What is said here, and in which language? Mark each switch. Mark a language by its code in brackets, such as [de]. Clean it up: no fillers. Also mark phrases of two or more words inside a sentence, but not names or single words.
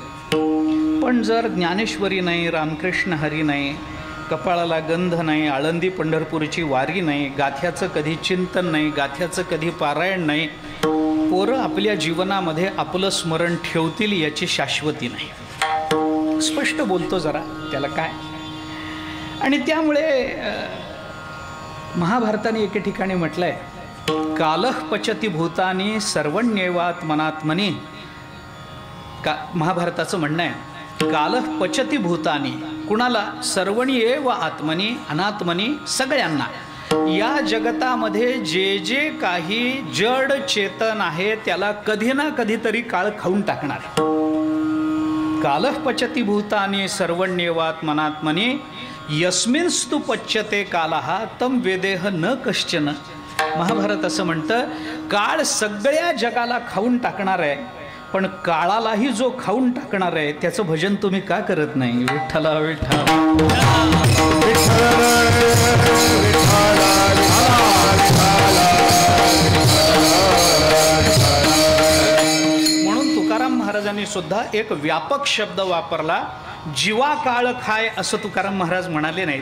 [mr] पण जर ज्ञानेश्वरी नाही, रामकृष्ण हरी नाही, कपाळाला गंध नाही, आळंदी पंढरपूरची वारी नाही, गाथ्याचं कधी चिंतन नाही, गाथ्याचं कधी पारायण नाही, पोरं आपल्या जीवनामध्ये आपलं स्मरण ठेवतील याची शाश्वती नाही. स्पष्ट बोलतो जरा, त्याला काय. आणि त्यामुळे महाभारताने एके ठिकाणी म्हटलं आहे, [sa] कालः पचती भूतानी सर्वण्येवात्मनात्मनी. [mr] महाभारताचं म्हणणं आहे, [sa] कालः पचती भूतानी कुणाला? सर्वण्येव आत्मनी, अनात्मनी सगळ्यांना. [mr] या जगतामध्ये जे जे काही जड चेतन आहे त्याला कधी ना कधीतरी काळ खाऊन टाकणार. [sa] कालः पचती भूतानी सर्वण्येवात्मनात्मनी यस्मिंस्तु पच्यते कालः तम वेदेह न कश्चन. [mr] महाभारत असं म्हणतं, काळ सगळ्या जगाला खाऊन टाकणार आहे, पण काळालाही जो खाऊन टाकणार आहे त्याचं भजन तुम्ही का करत नाही? विठ्ठला विठ्ठला म्हणून तुकाराम महाराजांनी सुद्धा एक व्यापक शब्द वापरला, जीवा काळ खाय, असं तुकाराम महाराज म्हणाले नाहीत.